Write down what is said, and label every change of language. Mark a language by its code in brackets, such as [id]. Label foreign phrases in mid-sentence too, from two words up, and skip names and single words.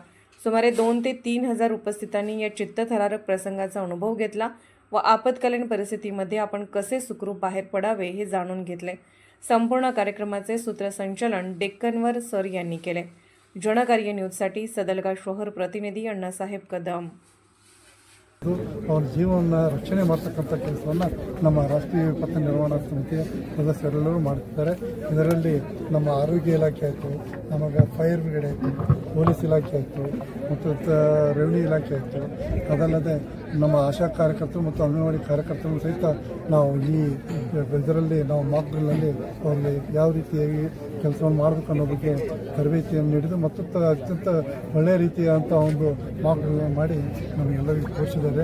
[mr] सुमारे 2 ते 3 हजार उपस्थितांनी या चित्तथरारक प्रसंगाचा अनुभव घेतला व आपत्कालीन परिस्थितीमध्ये आपण कसे सुखरूप बाहेर पडावे हे जाणून घेतले। संपूर्ण कार्यक्रमाचे सूत्रसंचालन डेक्कनवर सर यांनी केले। जनकार्य न्यूजसाठी सदलगा शहर प्रतिनिधी अण्णासाहेब कदम। [kn] ಅವ್ರ ಜೀವನ ರಕ್ಷಣೆ ಮಾಡ್ತಕ್ಕಂಥ ಕೆಲಸವನ್ನು ನಮ್ಮ ರಾಷ್ಟ್ರೀಯ ವಿಪತ್ತು ನಿರ್ವಹಣಾ ಸಮಿತಿಯ ಸದಸ್ಯರೆಲ್ಲರೂ ಮಾಡುತ್ತಿದ್ದಾರೆ। ಇದರಲ್ಲಿ ನಮ್ಮ ಆರೋಗ್ಯ ಇಲಾಖೆ ಆಯಿತು, ನಮಗೆ [en] fire brigade [kn] ಆಯಿತು, ಪೊಲೀಸ್ ಇಲಾಖೆ ಆಯಿತು ಮತ್ತು ರೆವಿನ್ಯೂ ಇಲಾಖೆ ಆಯಿತು, ಅದಲ್ಲದೆ ನಮ್ಮ ಆಶಾ ಕಾರ್ಯಕರ್ತರು ಮತ್ತು ಅಂಗನವಾಡಿ ಕಾರ್ಯಕರ್ತರು ಸಹಿತ ನಾವು ಈ ಇದರಲ್ಲಿ ನಾವು [en] mock drillnalli [kn] ಅವರಿಗೆ ಯಾವ ರೀತಿಯಾಗಿ ಕೆಲಸವನ್ನು ಮಾಡಬೇಕು ಅನ್ನೋ ಬಗ್ಗೆ ತರಬೇತಿಯನ್ನು ನೀಡಿದ್ದು ಮತ್ತು ಅತ್ಯಂತ ಒಳ್ಳೆಯ ರೀತಿಯಾದಂಥ ಒಂದು [en] mock drill [kn] ಮಾಡಿ ನಮಗೆಲ್ಲರಿಗೂ ತೋರಿಸಿದ್ದಾರೆ।